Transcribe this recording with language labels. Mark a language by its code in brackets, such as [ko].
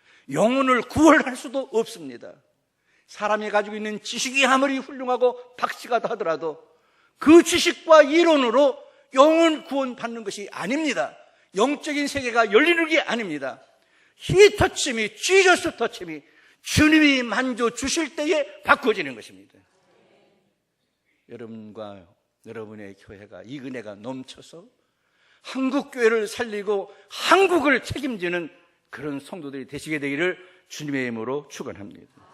[ko] 영혼을 구원할 수도 없습니다. 사람이 가지고 있는 지식이 아무리 훌륭하고 박시가다 하더라도 그 지식과 이론으로 영혼 구원받는 것이 아닙니다. 영적인 세계가 열리는 게 아닙니다. [en] He touched me, Jesus touched me. [ko] 주님이 만져주실 때에 바꿔지는 것입니다. 여러분과 여러분의 교회가 이 은혜가 넘쳐서 한국교회를 살리고 한국을 책임지는 그런 성도들이 되시게 되기를 주님의 이름으로 축원합니다.